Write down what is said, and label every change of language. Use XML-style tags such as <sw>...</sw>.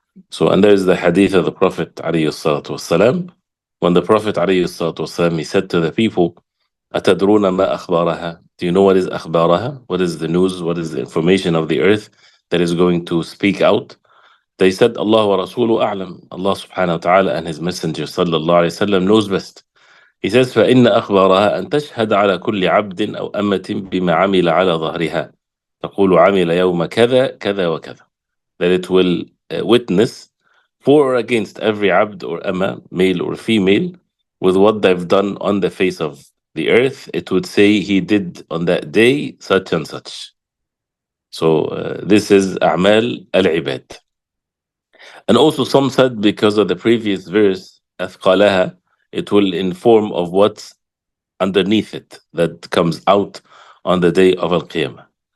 <en>So, and there's the hadith of the Prophet ﷺ, when the Prophet ﷺ, he said to the people,</en> <ar>أتدرون ما أخبارها?</ar> <en>Do you know what is أخبارها? What is the news? What is the information of the earth that is going to speak out? They said, Allah wa Rasuluhu a'lam. Allah subhanahu wa ta'ala and his messenger sallallahu alayhi wa sallam knows best. He says,</en> <ar>فإن أخبارها أن تشهد على كل عبد أو أمة بما عمل على ظهرها تقول عمل يوم كذا كذا وكذا.</ar> <en>That it will witness for or against every abd or amma, male or female, with what they've done on the face of the earth, it would say he did on that day such and such. So this is</en> <ar>أعمال العباد.</ar> <en>And also some said because of the previous verse, أثقالها, it will inform of what's underneath it that comes out on the day of Al-Qiyamah.</en>